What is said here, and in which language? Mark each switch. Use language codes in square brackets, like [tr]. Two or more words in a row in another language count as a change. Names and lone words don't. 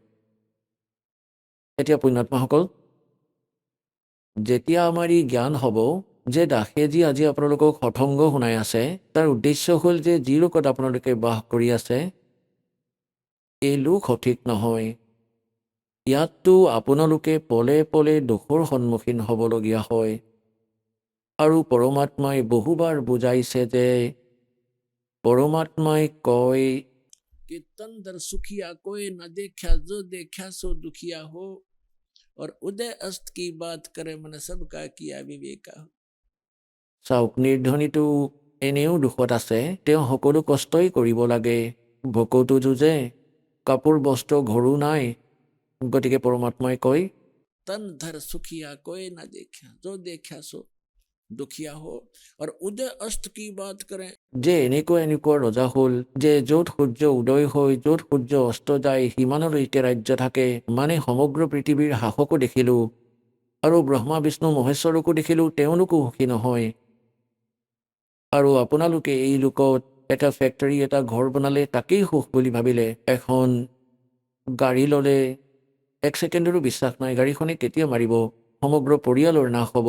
[as] এতিয়া পুণ্যাত্মাসকল, যেতিয়া আমাৰ ই জ্ঞান হ'ব যে দাসে যি আজি আপোনালোকক সৎসংগ শুনাই আছে তাৰ উদ্দেশ্য হ'ল যে যি লোকত আপোনালোকে বাস কৰি আছে এই লোক সঠিক নহয়। ইয়াততো আপোনালোকে পলে পলে দুখৰ সন্মুখীন হ'বলগীয়া হয়। আৰু পৰমাত্মাই বহুবাৰ বুজাইছে যে পৰমাত্মাই কয় [hi] कि तंदर सुखिया कोई न देखा, जो देखा सो दुखिया हो, और उदय अस्त की बात करे मन सबका किया विवेका। [as] চাওক, নিৰ্ধনীটো এনেও দুখত আছে, তেওঁ সকলো কষ্টই কৰিব লাগে, ভোকতো যুঁজে, কাপোৰ বস্ত্ৰ ঘৰো নাই। গতিকে পৰমাত্মাই কয় [hi] तन धर सुखिया कोई न देखा, जो देखा सो दुखिया हो, और उदय अस्त की बात करें। [as] যে এনেকুৱা ৰজা হ'ল যে য'ত সূৰ্য উদয় হৈ য'ত সূৰ্য অস্ত যায় সিমানলৈকে ৰাজ্য থাকে, মানে সমগ্ৰ পৃথিৱীৰ শাসকো দেখিলোঁ আৰু ব্ৰহ্মা বিষ্ণু মহেশ্বৰকো দেখিলোঁ, তেওঁলোকো সুখী নহয়। আৰু আপোনালোকে এই লোকত এটা ফেক্টৰী এটা ঘৰ বনালে তাকেই সুখ বুলি ভাবিলে, এখন গাড়ী ল'লে এক ছেকেণ্ডৰো বিশ্বাস নাই গাড়ীখনে কেতিয়া মাৰিব, সমগ্ৰ পৰিয়ালৰ নাশ হ'ব।